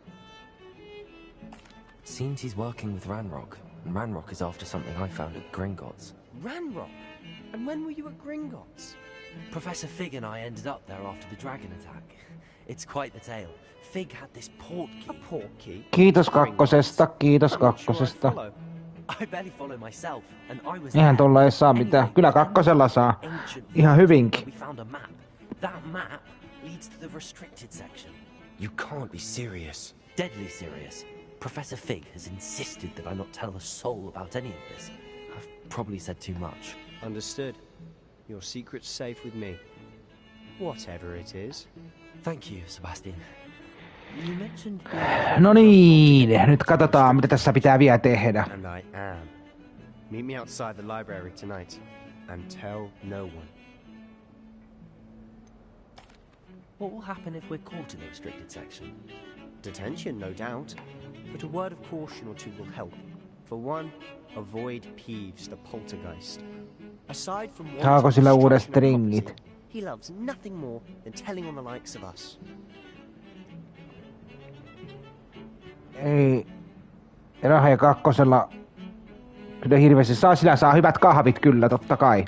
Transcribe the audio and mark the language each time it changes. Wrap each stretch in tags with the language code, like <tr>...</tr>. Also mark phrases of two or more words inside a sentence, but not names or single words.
<en>Seems he's working with Ranrock, and Ranrock is after something I found at Gringotts. Ranrock? And when were you at Gringotts? Professor Fig and I ended up there after the dragon attack. It's quite the tale. Fig had this portkey. A portkey?</en> <fi>Kiitos kakkosesta, kiitos kakkosesta.</fi> <en>I barely follow myself, and I was</en> <fi>Eihän tuolla ei saa mitään. Kyllä kakkosella saa. Ihan hyvinkin.</fi> <en>We found a map. That map leads to the restricted section. You can't be serious. Deadly serious. Professor Fig has insisted that I not tell a soul about any of this. I've probably said too much. Understood. Your secret's safe with me. Whatever it is. Thank you, Sebastian. You mentioned...</en> <fi>No niin, nyt katsotaan mitä tässä pitää vielä tehdä.</fi> <en>And I am. Meet me outside the library tonight. And tell no one. What will happen if we're caught in the restricted section? Detention, no doubt. But a word of caution or two will help. For one, avoid Peeves the poltergeist. Aside from</en> <fi>Saako sillä uudet stringit?</fi> <en>he loves nothing more than telling on the likes of us.</en> <fi>Ei. Rahe kakkosella kyllä hirveästi saa. Sillä saa hyvät kahvit kyllä, totta kai.</fi>